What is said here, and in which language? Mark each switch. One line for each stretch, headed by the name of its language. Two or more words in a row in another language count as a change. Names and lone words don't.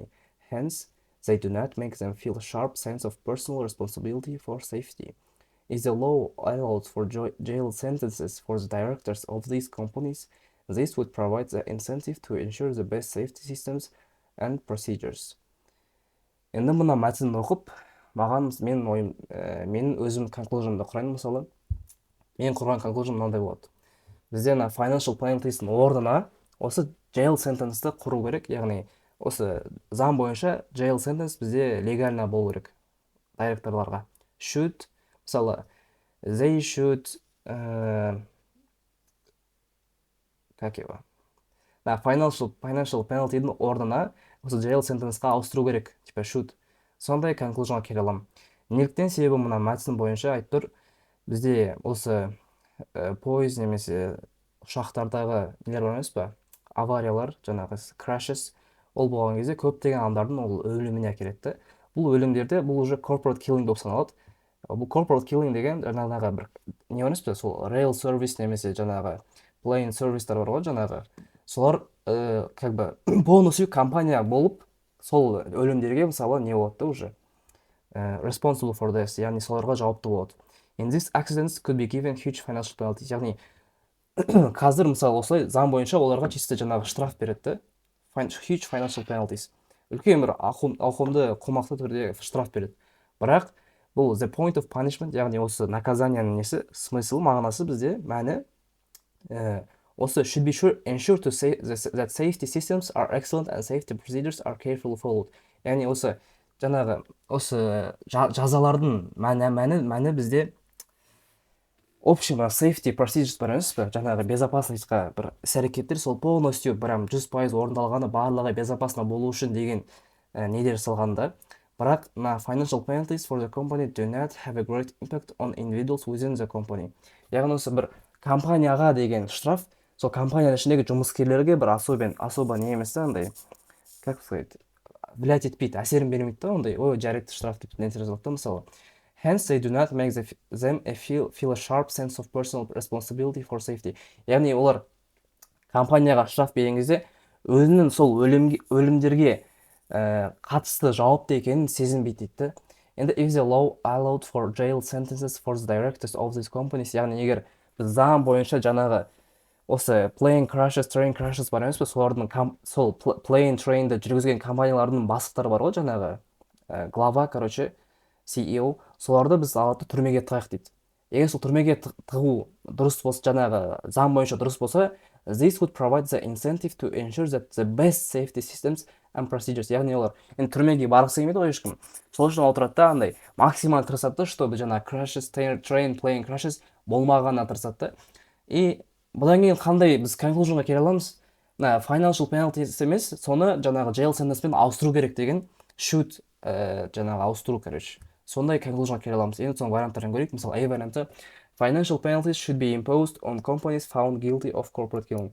English: Hence, they do not make them feel a sharp sense of personal responsibility for safety. If the law allowed for jail sentences for the directors of these companies, this would provide the incentive to ensure the best safety systems and procedures.
Kazakh: Енді мына мәтінді оқып, менің өзім конклюжнымды құрайын. Мысалы, мен құрған конклюжн мынандай болады. Бізде
English: financial penalties'ің
Kazakh: орнына осы
English: jail sentence'ті
Kazakh: құру керек. Яғни, осы заң бойынша
English: jail sentence
Kazakh: бізде легально болу керек директорларға. Should, мысалы,
English: they should,
Russian: как его?
English: Financial penalty'дің
Kazakh: орнына осы
English: jail sentence'қа
Kazakh: ауыстыру керек, типа should. Сондай конклюжнға келе аламын. Неліктен? Себебі мына мәтін бойынша айтып тұр, бізде осы пойыз немесе ұшақтардағы нелер бар емес па? Авариялар, жаңағы crashes, ол болған кезде көптеген адамдардың ол өліміне әкеледі. Бұл өлімдерде бұл уже
English: corporate killing
Kazakh: болып саналады. Бұл
English: corporate killing
Kazakh: деген жаңағы бір не емес пе? Сол
English: rail service
Kazakh: немесе жаңағы
English: plane service'тар
Kazakh: бар ғой, жаңағы. Солар
Russian: как бы полностью
Kazakh: компания болып, сол өлімдерге мысалы не болады уже
English: responsible for this,
Kazakh: яғни соларға жауапты болады.
English: In these accidents could be given huge financial penalties.
Kazakh: Яғни қазір мысалы осылай заң бойынша оларға чисто жаңағы штраф береді.
English: Huge financial penalties.
Kazakh: Үлкен бір ауқымды қомақты түрде штраф береді. Бірақ бұл
English: the point of punishment,
Kazakh: яғни осы наказанияның несі, смысл, мағынасы бізде мәні
English: also should be ensure to say that safety systems are excellent and safety procedures are carefully followed.
Kazakh: Яғни осы жаңағы осы жазалардың мәні бізде общий
English: safety procedures
Kazakh: бар емес пе? Жаңағы безопасностьқа бір іс-әрекеттер сол
Russian: полностью прям
Kazakh: 100% орындалғаны, барлығы безопасно болу үшін деген недер салғанда.
English: Бірақ financial penalties for the company do not have a great impact on individuals within the company.
Kazakh: Яғни осы бір компанияға деген штраф, сол компанияның ішіндегі жұмыскерлерге бір особо не емес та, андай,
Russian: как сказать, влиять
Kazakh: етпейді, әсерін бермейді да, ондай, жарайды штраф деп нәтиже жазылады мысалы.
English: Hence, they do not make them feel a sharp sense of personal responsibility for safety.
Kazakh: Яғни олар компанияға штраф берген кезде өзінің сол өлімдерге қатысты жауапты екенін сезінбейді дейді.
English: Енді if the law allowed for jail sentences for the directors of these companies,
Kazakh: яғни егер біз заң бойынша жаңағы осы
English: plane crashes, train crashes
Kazakh: бар емес пе, солардың сол plane, trainді жүргізген компаниялардың бастықтары бар ғой, жаңағы
Russian: глава, короче,
Kazakh: CEO, соларды біз алады түрмеге тығайық дейді. Егер сол түрмеге тығу дұрыс болса, жаңағы заң бойынша дұрыс болса,
English: this would provide the incentive to ensure that the best safety systems and procedures.
Kazakh: Яғни олар енді түрмеге барғысы келмейді ғой ешкім. Сол үшін отырады да, андай максимал тырысады, чтобы жаңағы
English: crashes, train, plane crashes
Kazakh: болмағанына тырысады. И бұдан кейін қандай біз конклюжнға келе аламыз?
English: Financial penalties
Kazakh: емес, соны жаңағы
English: jail sentence'пен
Kazakh: ауыстыру керек деген should жаңағы ауыстыру, короче. Сондай конклюжнға келе аламыз. Енді соның варианттарын көрейік. Мысалы, A варианты
English: financial penalties should be imposed on companies found guilty of corporate killing.